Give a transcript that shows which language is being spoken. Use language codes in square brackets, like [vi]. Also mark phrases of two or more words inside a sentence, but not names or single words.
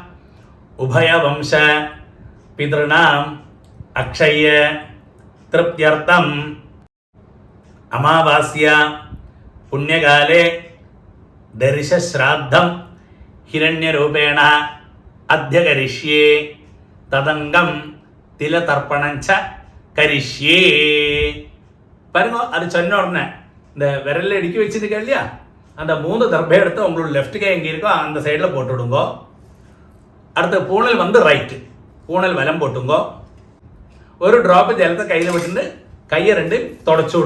[sa] उभयवंश पितृणां अक्षय तृप्त्यर्थं अमावास्य पुण्यकाले दर्शश्राद्धं हिरण्यरूपेण अध्यकरिष्ये तदंगं तिलतर्पणं च करिष्ये. [ta] பாருங்க, அது சொன்ன உடனே இந்த விரலில் இடுக்கி வச்சிருக்க இல்லையா, அந்த 3 தர்பை எடுத்து உங்களோட லெஃப்ட் கை எங்கே இருக்கோ அந்த சைடில் போட்டு விடுங்கோ. அடுத்து பூனல் வந்து ரைட்டு, பூனல் வலம் போட்டுங்கோ. ஒரு ட்ராப்பு ஜலத்தை கையில் விட்டுட்டு கையை 2 தொடச்சி விடுங்கோ.